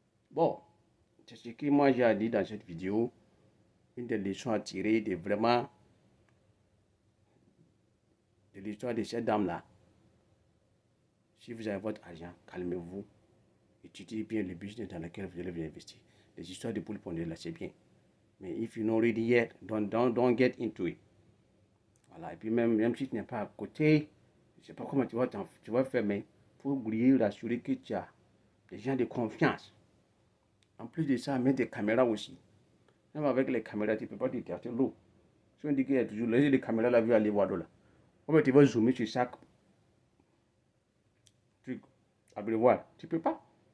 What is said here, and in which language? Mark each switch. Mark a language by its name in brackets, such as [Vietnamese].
[French] Bon, c'est ce que moi j'ai dit dans cette vidéo. Une des leçons à tirer de vraiment de l'histoire de cette dame-là. Si vous avez votre argent, calmez-vous. Étudiez bien le business dans lequel vous allez investir. Les histoires de poules pondues là, c'est bien. Mais [English] if you're not ready yet, don't get into it. [French] Voilà. Et puis même si tu n'es pas à côté, je ne sais pas comment tu vas faire, mais il faut oublier, rassurer que tu as des gens de confiance. En plus de ça, mettre des caméras aussi. Même avec les caméras, tu ne peux pas détecter l'eau. Si on dit qu'il y a toujours les caméras là, vu aller voir de là. Comment tu vas zoomer sur chaque truc, abreuvoir. Tu ne peux pas.